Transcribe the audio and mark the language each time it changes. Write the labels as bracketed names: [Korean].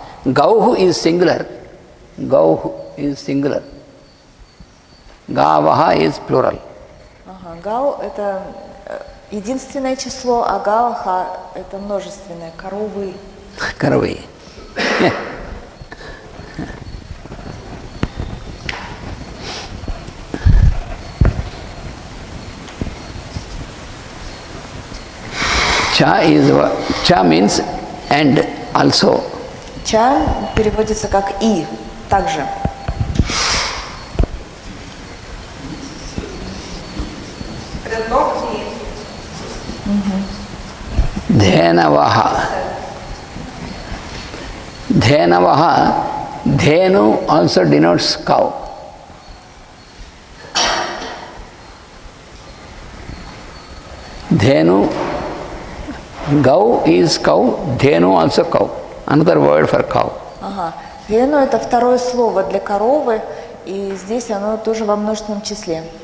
[English] Gauhu is singular. Gauhu is singular. Gavaha is plural. [Russian] Ага, гау – это единственное число, а гаоха – это множественное, коровы. Коровы. [English] Cha means and also. [Russian] Ча переводится как и, также. [Sanskrit] Dhenavaha. [English] Dhenavaha. Dhenu also denotes cow. Dhenu, gau is cow, dhenu also cow. Another word for cow. [Russian] Ага. Гену – это второе слово для коровы, и здесь оно тоже во множественном числе.